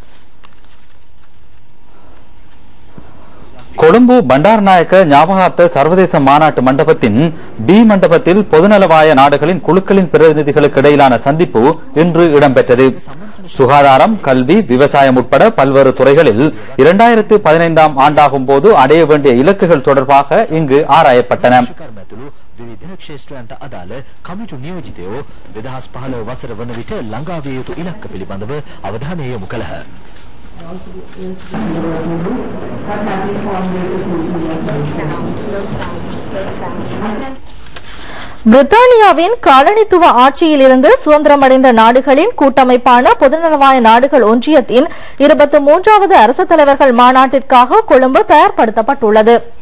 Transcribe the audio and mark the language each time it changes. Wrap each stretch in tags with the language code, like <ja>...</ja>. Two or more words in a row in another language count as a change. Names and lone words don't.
<ta>கொழும்பு பண்டாரநாயக்க ஞாபகார்த்த சர்வதேச மாநாட்டு மண்டபத்தின் பி மண்டபத்தில் பொதுநலவாய நாடுகளின் குழுக்களின் பிரதிநிதிகளுக்கு இடையிலான சந்திப்பு இன்று இடம்பெற்றது. சுகாதாரம், கல்வி, விவசாயம் உட்பட பல்வேறு துறைகளில் 2015ஆம் ஆண்டாகும் போது அடைய வேண்டிய இலக்குகள் தொடர்பாக இங்கு ஆராயப்பட்டன.</ta> <si>විවිධ ක්ෂේත්‍රයන්ට අදාළ කමිටු නියෝජිතයෝ 2015 වසර වන විට ළඟා විය යුතු ඉලක්ක පිළිබඳව අවධානය යොමු කළහ.</si> <ta>பிரித்தானியாவின் காலனித்துவ ஆட்சியிலிருந்து சுதந்திரமடைந்த நாடுகளின் கூட்டமைப்பான பொதுநலவாய நாடுகள் ஒன்றியத்தின் 23வது அரசு தலைவர்கள் மாநாட்டிற்காக கொழும்பு தயார்படுத்தப்பட்டுள்ளது.</ta>